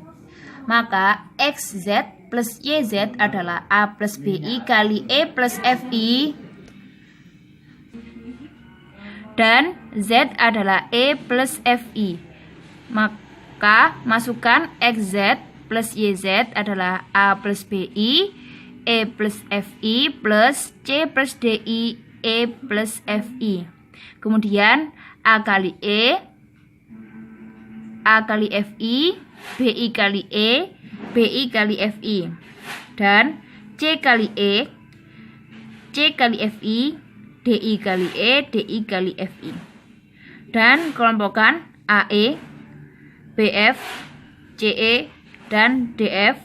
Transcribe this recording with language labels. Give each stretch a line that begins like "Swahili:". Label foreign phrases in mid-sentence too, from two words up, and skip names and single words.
Indonesian: Maka XZ plus YZ adalah A plus BI kali E plus FI, dan Z adalah E plus FI. Maka masukkan XZ plus YZ adalah A plus BI, E plus FI plus C plus DI, E plus FI. Kemudian A kali E, A kali FI, BI kali E, BI kali FI, dan C kali E, C kali FI, DI kali E, DI kali FI. Dan kelompokkan AE, BF, CE, dan DF.